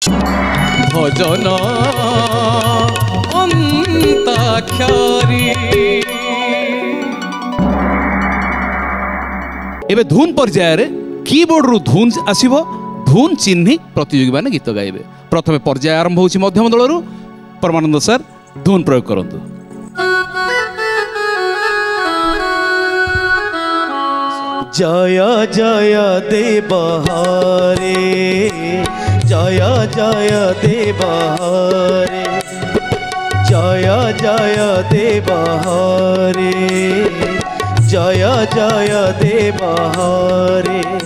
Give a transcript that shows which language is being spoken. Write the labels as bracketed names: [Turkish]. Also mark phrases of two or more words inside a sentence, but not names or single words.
[Odia] ଭଜନ ଅନ୍ତାକ୍ଷରୀ ଏବେ ଧୁନ ପର୍ଯ୍ୟାୟର କୀବୋର୍ଡ ରୁ ଧୁନ ଆସିବ ଧୁନ ଚିହ୍ନି ପ୍ରତିଯୋଗୀ ମାନେ ଗୀତ ଗାଇବେ। ପ୍ରଥମେ ପର୍ଯ୍ୟାୟ ଆରମ୍ଭ ହେଉଛି ମଧ୍ୟମ ଦଳ ରୁ। ପରମାନନ୍ଦ ସର ଧୁନ ପ୍ରୟୋଗ କରନ୍ତୁ। [Sanskrit] जय जय देव हरे जय जय देव हरे जय जय देव हरे जय जय देव हरे